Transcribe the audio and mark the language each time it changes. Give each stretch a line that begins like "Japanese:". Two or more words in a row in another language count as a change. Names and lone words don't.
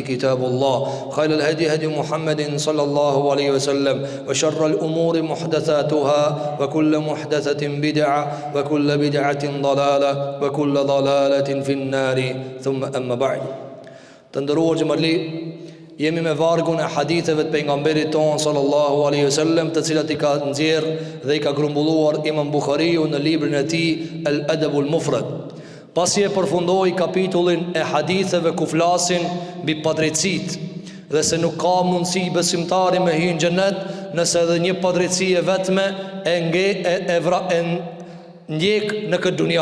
Arabic: كتاب الله خير الهدي هدي محمد صلى الله عليه وسلم وشر الأمور محدثاتها وكل محدثة بدعة وكل بدعة ضلالة وكل ضلالة في النار ثم أما بعد تندرور جمالي
Albanian: jemi me vargun e haditheve të pejgamberit ton
Arabic: صلى الله عليه وسلم,
Albanian: të cilat I ka nxjerr dhe I ka grumbulluar Imam Buhariu në librin e tij El Adabul Mufrad. Pasi e përfundoi kapitullin e haditheve ku flasin mbi padrejtësitë dhe se nuk ka mundësi besimtari me hyrë në xhenet nëse edhe një padrejtësi e vetme e ndjek në këtë dunja.